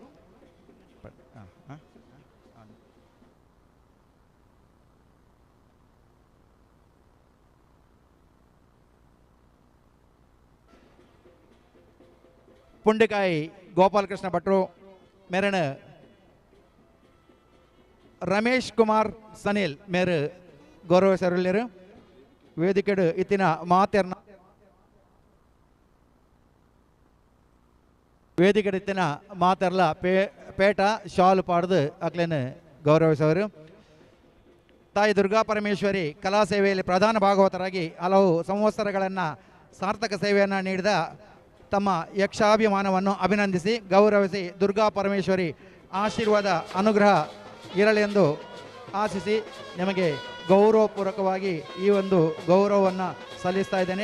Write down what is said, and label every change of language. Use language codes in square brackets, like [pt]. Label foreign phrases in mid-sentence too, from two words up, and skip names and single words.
[tcy] ಪುಂಡಿಕಾಯಿ ಗೋಪಾಲಕೃಷ್ಣ ಭಟ್ರು ಮೇರಣ ರಮೇಶ್ ಕುಮಾರ್ ಸನಿಲ್ ಮೇರು ಗೌರವ ಸರುಳ್ಯರು ವೇದಿಕೆಡು ಇತ್ತಿನ ಮಾತೆರ್ನ ವೇದಿಕೆಡು ಇತ್ತಿನ ಮಾತೆರ್ಲ ಪೇಟ ಶಾಲು ಪಾಡ್ದು ಅಕ್ಲೇನು ಗೌರವಿಸವರು. [kn] ತಾಯಿ ದುರ್ಗಾ ಪರಮೇಶ್ವರಿ ಕಲಾ ಸೇವೆಯಲ್ಲಿ ಪ್ರಧಾನ ಭಾಗವತರಾಗಿ ಹಲವು ಸಂವತ್ಸರಗಳನ್ನು ಸಾರ್ಥಕ ಸೇವೆಯನ್ನು ನೀಡಿದ ತಮ್ಮ ಯಕ್ಷಾಭಿಮಾನವನ್ನು ಅಭಿನಂದಿಸಿ ಗೌರವಿಸಿ ದುರ್ಗಾ ಪರಮೇಶ್ವರಿ ಆಶೀರ್ವಾದ ಅನುಗ್ರಹ ಇರಲೆಂದು ಆಶಿಸಿ ನಿಮಗೆ ಗೌರವಪೂರ್ವಕವಾಗಿ ಈ ಒಂದು ಗೌರವವನ್ನು ಸಲ್ಲಿಸ್ತಾ ಇದ್ದೇನೆ.